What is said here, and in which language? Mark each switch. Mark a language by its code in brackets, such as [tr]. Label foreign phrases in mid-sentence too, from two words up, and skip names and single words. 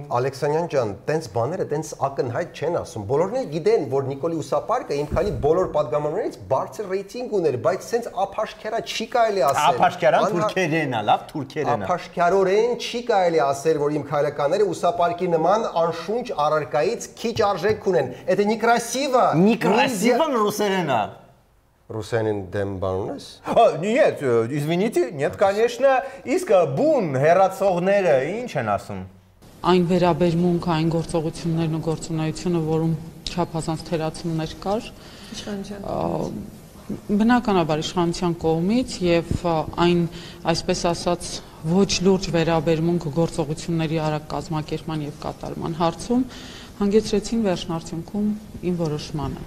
[hy] Ալեքսանյան ջան, տենց բաները տենց ակնհայտ չեն ասում։ Բոլորն էլ գիտեն, որ Նիկոլի ուսապարկը իմ քայլի բոլոր падգամավորներից բարձր ռեյտինգ ուներ, բայց սենց ափաշքերա չի կարելի ասել։ Ափաշքերան թուրքերեն է, լավ թուրքերեն է։ Ափաշքարորեն չի կարելի ասել, որ իմ քայլականները ուսապարկի нման անշունչ առարկայից քիչ արժեք ունեն։ [ru] Это некрасиво։ [hy] Некрасиво ռուսերեն է։ Ռուսերեն դեմ բան ունես։ [ru] Нет, извините, нет, конечно, [hy] իսկ բուն հերացողները ինչ են ասում։ Այն վերաբերմունք, այն գործողություններն ու գործունեությունը, որում չափազանց թերացումներ կար, բնականաբար իշխանության կողմից եւ այն, այսպես ասած, ոչ լուրջ վերաբերմունք գործողությունների արագ կազմակերպման եւ կատարման հարցում հանգեցրեցին վերջնարդյունքում իմ որոշմանը։